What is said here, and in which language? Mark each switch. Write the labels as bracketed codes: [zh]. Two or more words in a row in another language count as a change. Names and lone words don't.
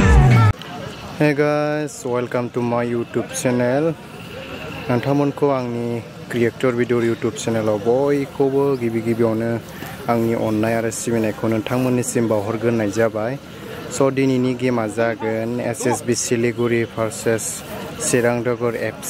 [en] Hey guys, welcome to my YouTube channel. [brx] नोंथांमोनखौ आंनि [en] creator video [brx] YouTube चेनेलाव बयखौबो गिबि-गिबियावनो आंनि अननाय आरो सिबिनायखौ नोंथांमोननिसिम बावहरग्रोनाय जाबाय। स' दिनैनि गेमा जागोन SSB Siliguri versus Chirangduar FC.